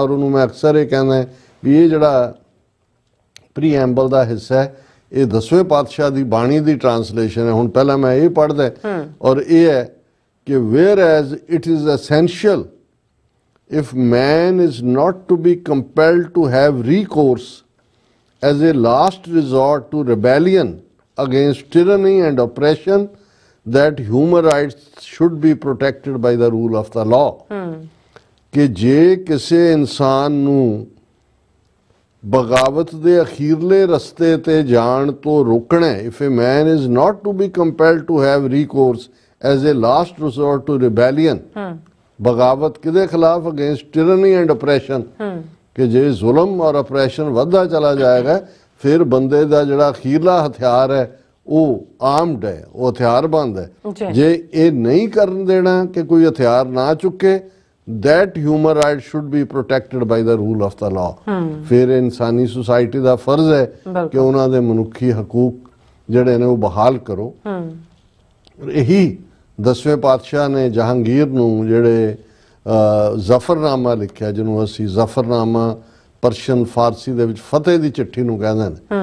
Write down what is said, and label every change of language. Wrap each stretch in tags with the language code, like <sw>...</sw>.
<pa>ਔਰ ਉਹਨੂੰ ਮੈਂ ਅਕਸਰ ਇਹ ਕਹਿੰਦਾ ਵੀ ਇਹ ਜਿਹੜਾ ਪ੍ਰੀਐਂਬਲ ਦਾ ਹਿੱਸਾ ਹੈ, ਇਹ 10ਵੇਂ ਪਾਤਸ਼ਾਹ ਦੀ ਬਾਣੀ ਦੀ ਟਰਾਂਸਲੇਸ਼ਨ ਹੈ। ਹੁਣ ਪਹਿਲਾਂ ਮੈਂ ਇਹ ਪੜ੍ਹਦਾ, ਔਰ ਇਹ ਹੈ ਕਿ</pa> <en>Whereas it is essential if man is not to be compelled to have recourse as a last resort to rebellion against tyranny and oppression, that human rights should be protected by the rule of the law।</en> <pa>ਕਿ ਜੇ ਕਿਸੇ ਇਨਸਾਨ ਨੂੰ ਬਗਾਵਤ ਦੇ ਅਖੀਰਲੇ ਰਸਤੇ ਤੇ ਜਾਣ ਤੋਂ ਰੋਕਣਾ ਹੈ,</pa> <en>if a man is not to be compelled to have recourse as a last resort to rebellion</en> <pa>ਬਗਾਵਤ ਕਿਹਦੇ ਖਿਲਾਫ?</pa> <en>Against tyranny and oppression.</en> <pa>ਕਿ ਜੇ ਜ਼ੁਲਮ ਔਰ ਅਪਰੈਸ਼ਨ ਵੱਧਦਾ ਚਲਾ ਜਾਏਗਾ ਫਿਰ ਬੰਦੇ ਦਾ ਜਿਹੜਾ ਅਖੀਰਲਾ ਹਥਿਆਰ ਹੈ ਉਹ ਆਰਮਡ ਹੈ, ਉਹ ਹਥਿਆਰਬੰਦ ਹੈ। ਜੇ ਇਹ ਨਹੀਂ ਕਰਨ ਦੇਣਾ ਕਿ ਕੋਈ ਹਥਿਆਰ ਨਾ ਚੁੱਕੇ,</pa> <en>that human right should be protected by the rule of the law।</en> <pa>ਫਿਰ ਇਨਸਾਨੀ ਸੁਸਾਇਟੀ ਦਾ ਫਰਜ਼ ਹੈ ਕਿ ਉਹਨਾਂ ਦੇ ਮਨੁੱਖੀ ਹਕੂਕ ਜਿਹੜੇ ਨੇ ਉਹ ਬਹਾਲ ਕਰੋ। ਇਹੀ 10ਵੇਂ ਪਾਤਸ਼ਾਹ ਨੇ ਜਹਾਂਗੀਰ ਨੂੰ ਜਿਹੜੇ ਜ਼ਫਰਨਾਮਾ ਲਿਖਿਆ, ਜਿਹਨੂੰ ਅਸੀਂ ਜ਼ਫਰਨਾਮਾ ਪਰਸ਼ੀਅਨ ਫਾਰਸੀ ਦੇ ਵਿੱਚ ਫਤਿਹ ਦੀ ਚਿੱਠੀ ਨੂੰ ਕਹਿੰਦੇ ਨੇ।</pa>